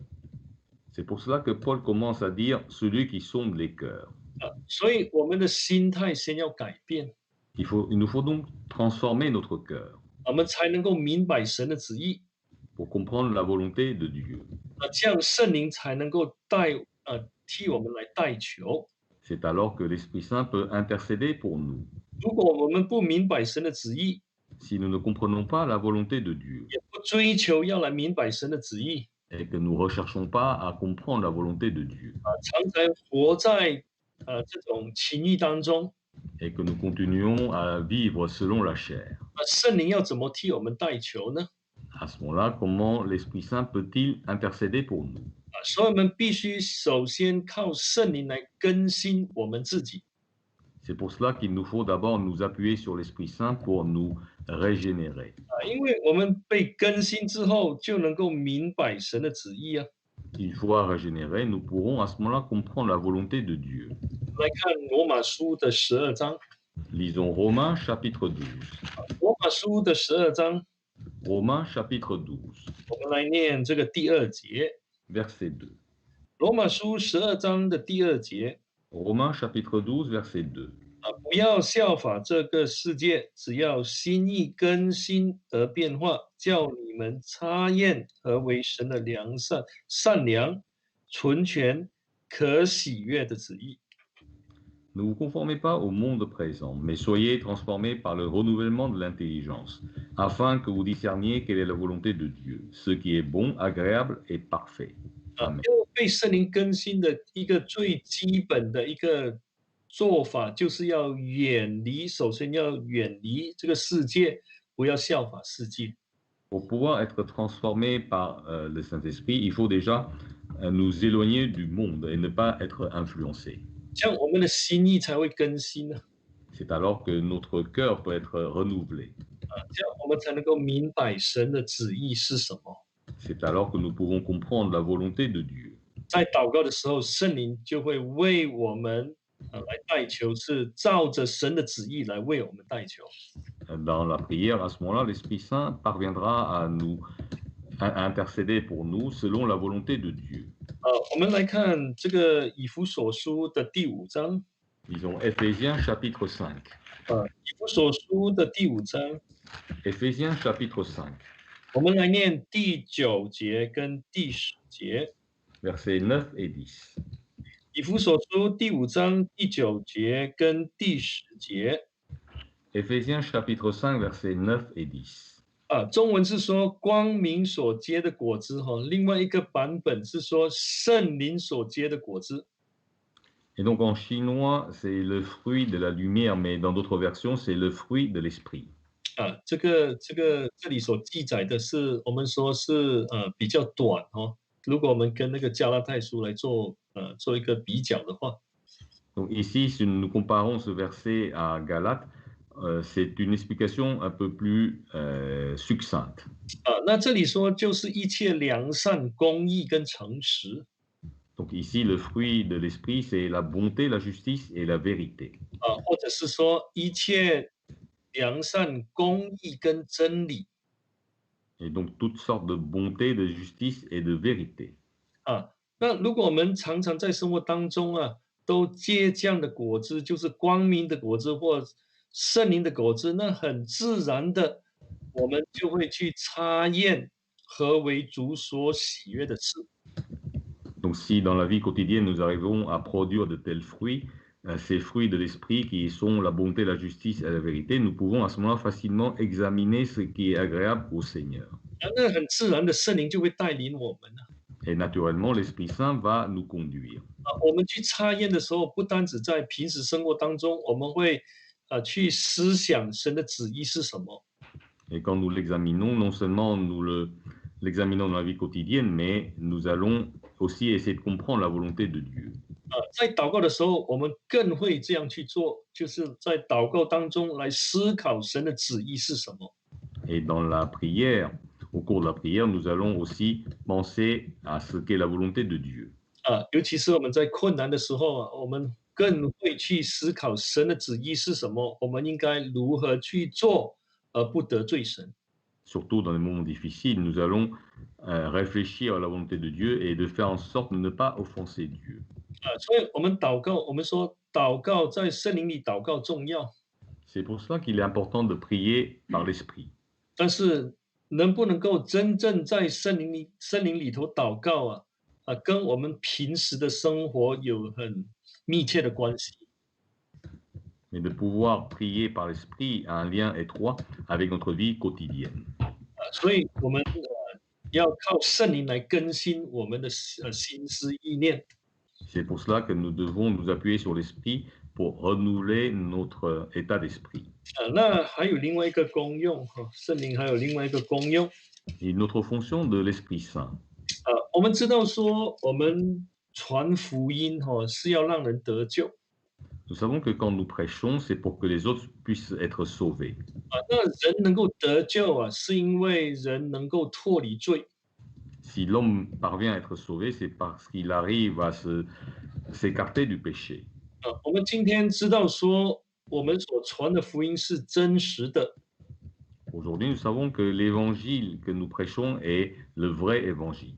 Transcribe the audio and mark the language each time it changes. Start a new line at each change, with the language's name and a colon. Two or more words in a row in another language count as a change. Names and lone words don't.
French: C'est pour cela que Paul commence à dire celui qui sonde les cœurs.
Chinese: 所以我们的心态先要改变，
French: Il nous faut donc transformer notre cœur
Chinese: 我们才能够明白神的旨意。
French: pour comprendre la volonté de Dieu.
Chinese: 这样圣灵才能够替我们来代求。
French: C'est alors que l'Esprit Saint peut intercéder pour nous.
Chinese: 如果我们不明白神的旨意，
French: Si nous ne comprenons pas la volonté de Dieu
Chinese: 也不追求要来明白神的旨意，
French: et que nous ne recherchons pas à comprendre la volonté de Dieu
Chinese: 常常活在这种情欲当中，
French: et que nous continuons à vivre selon la chair,
Chinese: 圣灵要怎么替我们代求呢？
French: à ce moment-là, comment l'Esprit Saint peut-il intercéder pour nous?
Chinese: 所以我们必须首先靠圣灵来更新我们自己。
French: C'est pour cela qu'il nous faut d'abord nous appuyer sur l'Esprit Saint pour nous régénérer.
Chinese: 因为我们被更新之后，就能够明白神的旨意啊。
French: Une fois régénérés, nous pourrons à ce moment-là comprendre la volonté de Dieu.
Chinese: 来看罗马书的12章，
French: Lisons Romains chapitre 12.
Chinese: 罗马书的12章，
French: Romains chapitre 12,
Chinese: 我们来念这个第2节。
French: verset 2.
Chinese: 罗马书12章的第2节，
French: Romains chapitre 12, verset 2.
Chinese: 不要效法这个世界，只要心意更新而变化，叫你们察验何为神的善良、纯全、可喜悦的旨意。
French: Ne vous conformez pas au monde présent, mais soyez transformés par le renouvellement de l'intelligence, afin que vous discerniez quelle est la volonté de Dieu, ce qui est bon, agréable et parfait. Amen.
Chinese: 因为被圣灵更新的一个最基本的一个做法，就是要首先要远离这个世界，不要效法世界。
French: Pour pouvoir être transformés par le Saint-Esprit, il faut déjà nous éloigner du monde et ne pas être influencés.
Chinese: 这样我们的心意才会更新呢。
French: C'est alors que notre cœur peut être renouvelé.
Chinese: 这样我们才能够明白神的旨意是什么。
French: C'est alors que nous pouvons comprendre la volonté de Dieu.
Chinese: 在祷告的时候，圣灵就会为我们来代求，是照着神的旨意来为我们代求。
French: Dans la prière, à ce moment-là, l'Esprit Saint parviendra à intercéder pour nous selon la volonté de Dieu.
Chinese: 我们来看这个以弗所书的第5章。
French: Disons Éphésiens chapitre 5.
Chinese: 以弗所书的第5章，
French: Éphésiens chapitre 5,
Chinese: 我们来念第9节跟第10节。
French: versets 9 et 10.
Chinese: 以弗所书第5章第9节跟第10节。
French: Éphésiens chapitre 5, versets 9 et 10.
Chinese: 中文是说光明所结的果子另外一个版本是说圣灵所结的果子。
French: Et donc en chinois, c'est le fruit de la lumière, mais dans d'autres versions, c'est le fruit de l'esprit.
Chinese: 这里所记载的是我们说是比较短如果我们跟那个加拉太书来做一个比较的话，
French: Donc ici, si nous comparons ce verset à Galates, c'est une explication un peu plus succincte.
Chinese: 那这里说就是一切良善、公义跟诚实。
French: Donc ici, le fruit de l'esprit, c'est la bonté, la justice et la vérité.
Chinese: 或者是说一切良善、公义跟真理。
French: Et donc toutes sortes de bonté, de justice et de vérité.
Chinese: 那如果我们常常在生活当中都结这样的果子，就是光明的果子或圣灵的果子，那很自然的，我们就会去察验何为主所喜悦的事。
French: Donc si dans la vie quotidienne, nous arrivons à produire de tels fruits, ces fruits de l'esprit qui sont la bonté, la justice et la vérité, nous pouvons à ce moment-là facilement examiner ce qui est agréable au Seigneur.
Chinese: 那很自然的，圣灵就会带领我们
French: Et naturellement, l'Esprit Saint va nous conduire.
Chinese: 我们去察验的时候，不单只在平时生活当中，我们会去思想神的旨意是什么。
French: Et quand nous l'examinons, non seulement nous l'examinons dans la vie quotidienne, mais nous allons aussi essayer de comprendre la volonté de Dieu.
Chinese: 在祷告的时候，我们更会这样去做，就是在祷告当中来思考神的旨意是什么。
French: Et dans la prière, au cours de la prière, nous allons aussi penser à ce qu'est la volonté de Dieu.
Chinese: 尤其是我们在困难的时候我们更会去思考神的旨意是什么，我们应该如何去做，而不得罪神。
French: Surtout dans les moments difficiles, nous allons réfléchir à la volonté de Dieu et de faire en sorte de ne pas offenser Dieu.
Chinese: 所以我们祷告，我们说祷告在圣灵里祷告重要，
French: C'est pour cela qu'il est important de prier par l'Esprit.
Chinese: 但是能不能够真正在圣灵里头祷告跟我们平时的生活有很密切的关系。
French: Mais de pouvoir prier par l'Esprit a un lien étroit avec notre vie quotidienne.
Chinese: 所以我们要靠圣灵来更新我们的心思意念。
French: C'est pour cela que nous devons nous appuyer sur l'Esprit pour renouveler notre état d'esprit.
Chinese: 那还有另外一个功用圣灵还有另外一个功用。
French: Et une autre fonction de l'Esprit Saint.
Chinese: 我们知道说我们传福音是要让人得救。
French: Nous savons que quand nous prêchons, c'est pour que les autres puissent être sauvés.
Chinese: 那人能够得救是因为人能够脱离罪。
French: Si l'homme parvient à être sauvé, c'est parce qu'il arrive à s'écarter du péché.
Chinese: 我们今天知道说我们所传的福音是真实的。
French: Aujourd'hui, nous savons que l'évangile que nous prêchons est le vrai évangile.